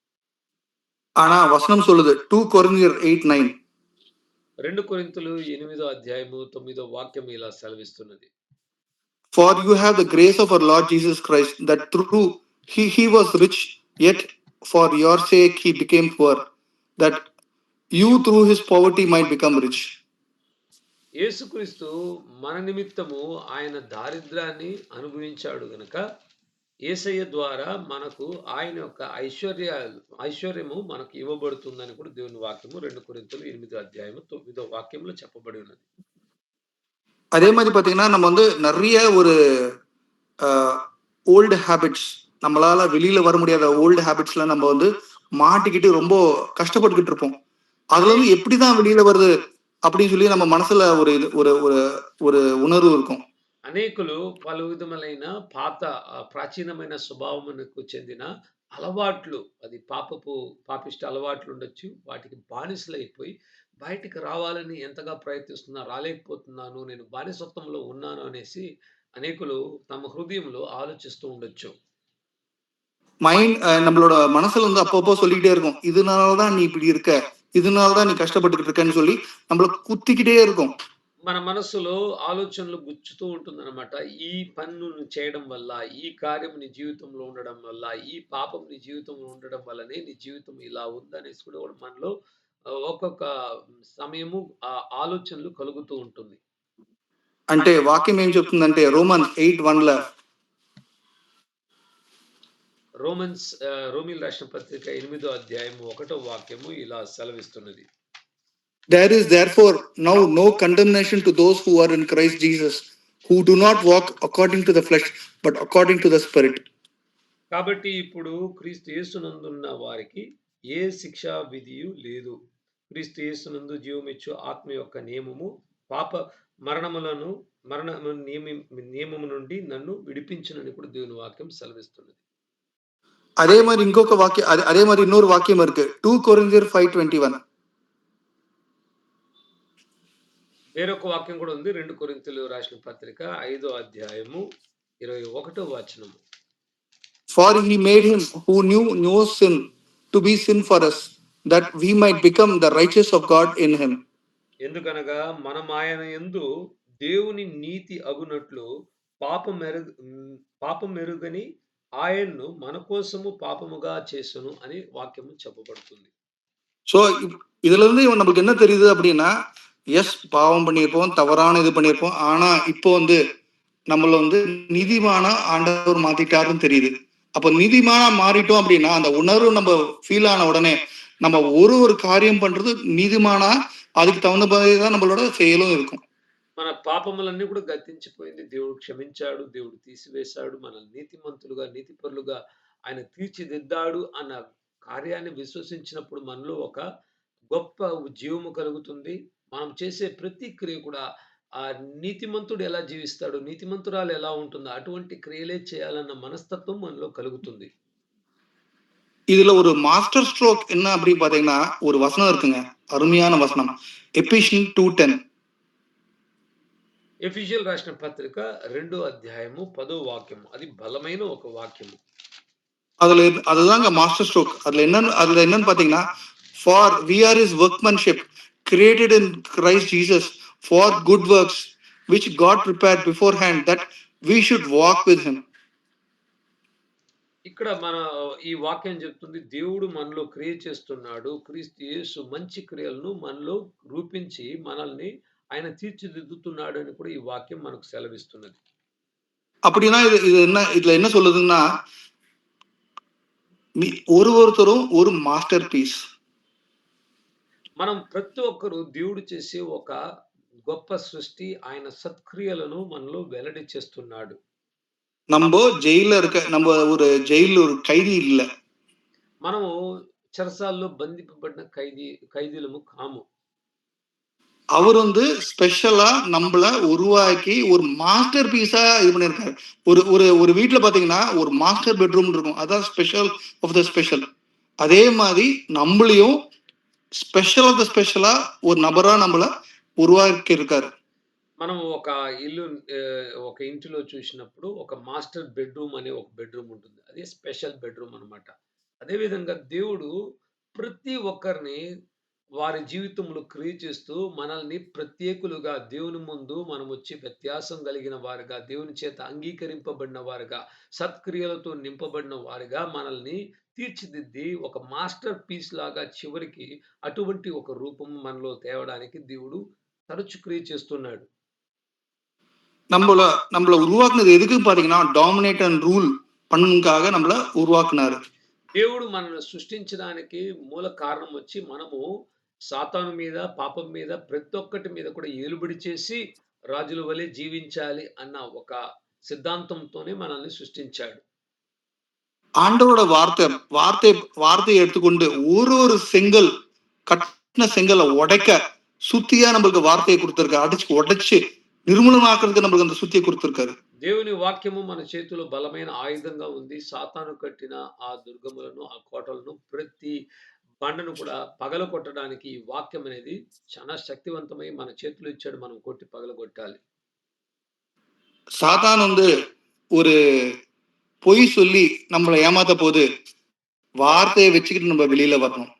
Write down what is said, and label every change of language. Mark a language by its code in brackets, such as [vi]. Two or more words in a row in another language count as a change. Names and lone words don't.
[ta] ஆனா வசனம் சொல்லுது 2 కొరింథీయర్ 8:9. [te] 2 కొరింథీయులు 8వ అధ్యాయము 9వ వాక్యం ఇలా సెలవిస్తున్నది. [en] For you have the grace of our Lord Jesus Christ, that through he was rich, yet for your sake he became poor, that you through his poverty might become rich. [te] యేసుక్రీస్తు మన నిమిత్తము ఆయన దారిద్ర్యాన్ని అనుభవించాడు గనుక యేసయ్య ద్వారా మనకు ఆయన యొక్క ఐశ్వర్యము మనకు ఇవ్వబడుతుందని కూడా దేవుని వాక్యము 2 కొరింథీయులు 8వ అధ్యాయము 9వ వాక్యంలో చెప్పబడి ఉన్నది. [ta] அதே மாதிரி பார்த்தீங்கன்னா நம்ம வந்து நிறைய ஒரு [en] old habits, [ta] நம்மளால வெளியில வர முடியாத ஓல்டு ஹேபிட்ஸ்ல நம்ம வந்து மாட்டிக்கிட்டு ரொம்ப கஷ்டப்பட்டுக்கிட்டு இருப்போம். அதுல இருந்து எப்படிதான் வெளியில வருது அப்படின்னு சொல்லி நம்ம மனசுல ஒரு ஒரு ஒரு ஒரு உணர்வு இருக்கும். [te] అనేకులు పలు విధములైన పాత ప్రాచీనమైన స్వభావమునకు చెందిన అలవాట్లు, అది పాపిష్టి అలవాట్లు ఉండొచ్చు. వాటికి బానిసలైపోయి బయటికి రావాలని ఎంతగా ప్రయత్నిస్తున్నా రాలేకపోతున్నాను. నేను బానిసత్వంలో ఉన్నాను అనేసి అనేకులు తమ హృదయంలో ఆలోచిస్తూ ఉండొచ్చు. [ta] மைண்ட் நம்மளோட மனசுல வந்து அப்பப்போ சொல்லிக்கிட்டே இருக்கும், இதனாலதான் நீ இப்படி இருக்க, இதனாலதான் நீ கஷ்டப்பட்டுக்கிட்டு இருக்கன்னு சொல்லி நம்மள குத்திக்கிட்டே இருக்கும். [te] మన మనస్సులో ఆలోచనలు గుచ్చుతూ ఉంటుందన్నమాట. ఈ పని నువ్వు చేయడం వల్ల, ఈ కార్యం నీ జీవితంలో ఉండడం వల్ల, ఈ పాపం నీ జీవితంలో ఉండడం వల్లనే నీ జీవితం ఇలా ఉందనేసి కూడా మనలో ఒక్కొక్క సమయము ఆలోచనలు కలుగుతూ ఉంటుంది. అంటే వాక్యం ఏం చెప్తుందంటే రోమన్ 8:1 రోమీయులు రాసిన పత్రిక 8వ అధ్యాయము 1వ వాక్యము ఇలా సెలవిస్తున్నది. [en] There is therefore now no condemnation to those who are in Christ Jesus, who do not walk according to the flesh, but according to the Spirit. [te] కాబట్టి ఇప్పుడు క్రీస్తు యేసునందున్న వారికి ఏ శిక్షా విధియు లేదు. క్రీస్తు యేసునందు జీవమిచ్చు ఆత్మ యొక్క నియమము పాప మరణములను నియమము నుండి నన్ను విడిపించునని కూడా దేవుని వాక్యం సెలవిస్తున్నది. [ta] அதே மாதிரி [te] ఇంకొక వాక్యం, అదే మరి இன்னொரு వాక్యం இருக்கு, 2 Corinthians 5:21. వేరొక వాక్యం కూడా ఉంది. 2 కొరింథీయులు రాసిన పత్రిక 5వ అధ్యాయము 21వ వచనము. [en] For he made him who knew no sin to be sin for us, that we might become the righteous of God in him. [te] ఎందుకనగా మనం ఆయన యందు దేవుని నీతి అగునట్లు పాపం మెరుగని ఆయన్ను మన కోసము పాపముగా చేసును అని వాక్యము చెప్పబడుతుంది. [ta] ஸோ இதுல இருந்து நமக்கு என்ன தெரியுது அப்படின்னா, எஸ் பாவம் பண்ணியிருப்போம், தவறான இது பண்ணியிருப்போம், ஆனா இப்போ வந்து நம்மள வந்து நீதிமானா ஆண்டவர் மாத்திட்டாருன்னு தெரியுது. அப்ப நீதிமானா மாறிட்டோம் அப்படின்னா அந்த உணர்வு நம்ம ஃபீல் ஆன உடனே நம்ம ஒரு காரியம் பண்றது நீதிமானா அதுக்கு தகுந்த மாதிரி தான் நம்மளோட செயலும் இருக்கும். [te] మన పాపములన్నీ కూడా గతించిపోయింది. దేవుడు క్షమించాడు. దేవుడు తీసివేశాడు. మనల్ని నీతిమంతులుగా, నీతిపరులుగా ఆయన తీర్చిదిద్దాడు అన్న కార్యాన్ని విశ్వసించినప్పుడు మనలో ఒక గొప్ప జీవము కలుగుతుంది. మనం చేసే ప్రతి క్రియ కూడా నీతిమంతుడు ఎలా జీవిస్తాడు, నీతిమంతురాలు ఎలా ఉంటుందో అటువంటి క్రియలే చేయాలన్న మనస్తత్వం మనలో కలుగుతుంది. [ta] இதுல ஒரு [en] master stroke [ta] என்ன அப்படின்னு பாத்தீங்கன்னா ஒரு வசனம் இருக்குங்க, அருமையான வசனம், எபிஷியன் 2:10. [te] ఎఫెసీయులు రాసిన పత్రిక 2వ అధ్యాయము 10వ వాక్యము. అది బలమైన ఒక వాక్యము. [ta] அதுதாங்க [en] master stroke. [ta] அதுல என்னன்னு பாத்தீங்கன்னா, [en] for we are his workmanship created in Christ Jesus for good works which God prepared beforehand that we should walk with him. [te] ఇక్కడ మన ఈ వాక్యం చెప్తుంది, దేవుడు మనలో క్రియ చేస్తున్నాడు. క్రీస్తు యేసు మంచి క్రియలను మనలో రూపించి మనల్ని ఆయన తీర్చిదిద్దుతున్నాడు అని కూడా ఈ వాక్యం మనకు సెలవిస్తున్నది. [ta] அப்படின்னா இதுல என்ன சொல்லுதுன்னா, ஒருத்தரும் ஒரு [en] master piece. [te] మనం ప్రతి ఒక్కరు దేవుడు చేసే ఒక గొప్ప సృష్టి, ఆయన సత్క్రియలను మనలో వెల్లడి చేస్తున్నాడు. [ta] நம்ம ஜெயில இருக்க நம்ம ஒரு கைதி இல்ல. [te] మనము చెరసాల్లో బంధింపబడిన ఖైదీలము కాము. [ta] அவர் வந்து ஸ்பெஷலா நம்மள உருவாக்கி ஒரு [en] master piece [ta] இது பண்ணிருக்காரு. ஒரு வீட்டுல பாத்தீங்கன்னா ஒரு [en] master bedroom [ta] இருக்கும், அதான் [en] special of the special. [ta] அதே மாதிரி நம்மளையும் [en] special of the special [ta] ஒரு నబరా நம்மள ఉరువాకి இருக்காரு. [te] మనం ఒక ఇంటిలో చూసినప్పుడు ఒక [en] master bedroom [te] అనే ఒక బెడ్రూమ్ ఉంటుంది. అది స్పెషల్ బెడ్రూమ్ అన్నమాట. అదే విధంగా దేవుడు ప్రతి ఒక్కరిని వారి జీవితంలో క్రియ చేస్తూ మనల్ని ప్రత్యేకులుగా దేవుని ముందు మనం వచ్చి వ్యత్యాసం కలిగిన వారుగా, దేవుని చేత అంగీకరింపబడిన వారుగా, సత్క్రియలతో నింపబడిన వారుగా మనల్ని తీర్చిదిద్ది ఒక [en] master piece [te] లాగా చివరికి అటువంటి ఒక రూపం మనలో తేవడానికి దేవుడు తరచు క్రియ చేస్తున్నాడు. [ta] நம்மள உருவாக்குனது எதுக்கு பாத்தீங்கன்னா [en] dominate and rule [ta] పన్నుకాగా நம்மள உருவாக்குனாரு. [te] దేవుడు మనల్ని సృష్టించడానికి మూల కారణం వచ్చి మనము సాతాను మీద, పాపం మీద, ప్రతి ఒక్కటి మీద కూడా ఏలుబడి చేసి రాజుల వలె జీవించాలి అన్న ఒక సిద్ధాంతంతోనే మనల్ని సృష్టించాడు. [ta] ஆண்டவரோட வார்த்தையை எடுத்துக்கொண்டு ஒரு செங்கல் கட்டின செங்கலை உடைக்க சுத்தியா நம்மளுக்கு வார்த்தையை கொடுத்திருக்க, அடிச்சு உடைச்சு நிர்மூலமாக்குறதுக்கு நம்மளுக்கு அந்த சுத்தியை கொடுத்திருக்காரு. [te] దేవుని వాక్యము మన చేతిలో బలమైన ఆయుధంగా ఉంది. సాతాను కట్టిన ఆ దుర్గములను, ఆ కోటలను, ప్రతి బండను కూడా పగలగొట్టడానికి ఈ వాక్యం అనేది చాలా శక్తివంతమై మన చేతిలో ఇచ్చాడు. మనం కొట్టి పగలగొట్టాలి. [ta] சாத்தான் வந்து ஒரு பொய் சொல்லி நம்மளை ஏமாத்த போது வார்த்தையை வச்சுக்கிட்டு நம்ம வெளியில வரணும்.